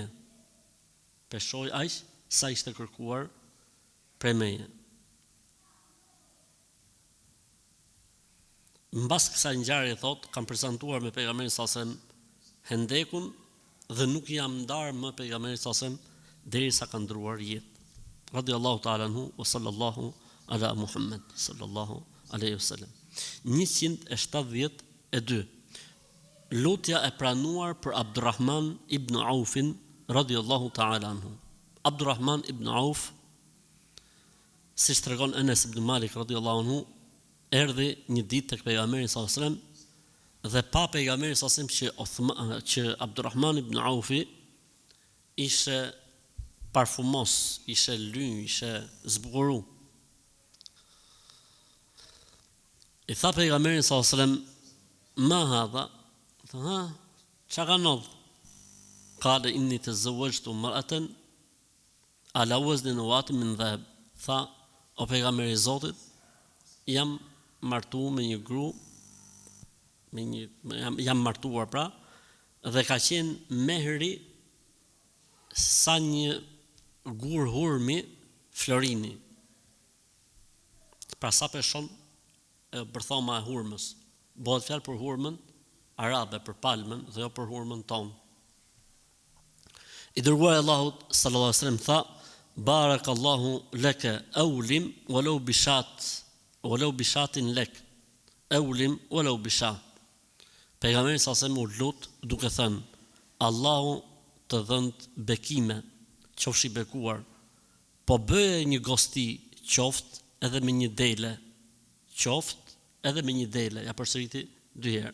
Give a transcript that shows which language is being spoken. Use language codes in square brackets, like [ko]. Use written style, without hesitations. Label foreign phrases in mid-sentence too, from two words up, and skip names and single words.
[sq] Peshoj aq sa ishte kërkuar prej meje. Mbas kësaj ngjarje thot, kam prezantuar me pejgamberin [ar] صلى الله عليه وسلم [sq] hendekun dhe nuk jam ndar më pejgamberin [ar] صلى الله عليه وسلم [sq] derisa ka ndruar jetë. [ar] رضي الله تعالى عنه وصلى الله على محمد صلى الله عليه وسلم. 172. [sq] Lutja e pranuar për Abdurrahman ibn Aufin [ar] رضي الله تعالى عنه. [sq] Abdurrahman ibn Auf, si tregon Enes ibn Malik [ar] رضي الله عنه, [sq] erdhi një ditë tek pejgamberi [ar] صلى الله عليه وسلم [sq] dhe pa pejgamberin [ar] صلى الله عليه وسلم [sq] që Abdurrahman ibn Aufi ishte parfumos, ishte lynj, ishte zbukuru. I tha pejgamberin [ar] صلى الله عليه وسلم, ما هذا? [sq] Tha, çka ka ndodh? [ar] قال إني تزوجت امرأة على وزن نواة من ذهب. [sq] Tha, o pejgamberi i Zotit, jam martuar me një gru, jam martuar pra, dhe ka qenë mehri sa një gur hurmi florini. Pra sa peshon bërthoma e hurmës. Bëhet fjalë për hurmën arabe, për palmën dhe jo për hurmën tonë. I dërguari Allahut [ar] صلى الله عليه وسلم [sq] tha, [ar] بارك الله لك أولم ولو بشاة lek. eulim wala bisha. [sq] Pejgamberi sa u lut duke thënë: Allahu të dhënd bekime, qofsh i bekuar, po bëje një gosti, qoftë edhe me një dele, ja përsëriti 2 herë.